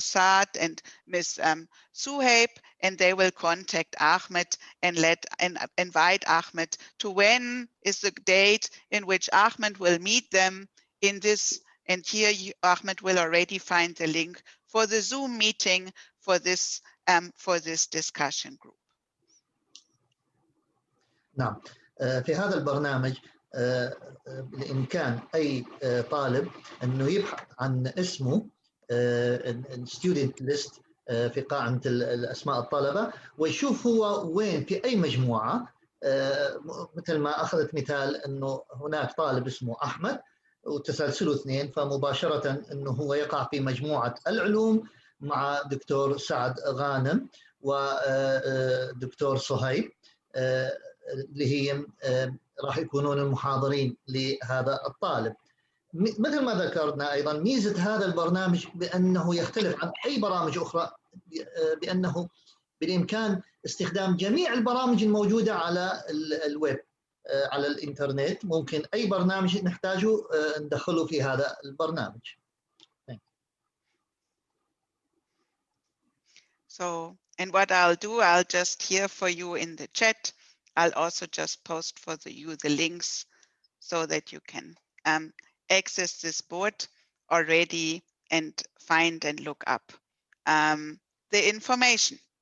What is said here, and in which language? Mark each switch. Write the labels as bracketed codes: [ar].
[en] Saad and Ms. Suhaib, and they will contact Ahmed and invite Ahmed to when is the date in which Ahmed will meet them in this. And here Ahmed will already find the link for the Zoom meeting for this discussion group. [ar] نعم، في هذا البرنامج بالإمكان أي طالب أنه يبحث عن اسمه [en] student list [ar] في قائمة الأسماء الطلبة، ويشوف هو وين في أي مجموعة. مثل ما أخذت مثال أنه هناك طالب اسمه أحمد وتسلسله 2، فمباشرة أنه هو يقع في مجموعة العلوم مع دكتور سعد غانم ودكتور صهيب، اللي هي راح يكونون المحاضرين لهذا الطالب. مثل ما ذكرنا أيضا ميزة هذا البرنامج بأنه يختلف عن أي برامج أخرى، بأنه بالإمكان استخدام جميع البرامج الموجودة على الويب، على الإنترنت. ممكن أي برنامج نحتاجه ندخله في هذا البرنامج. [en] So, and what I'll do, I'll just here for you in the chat, I'll also just post for you the links so that you can access this board already and find and look up the information.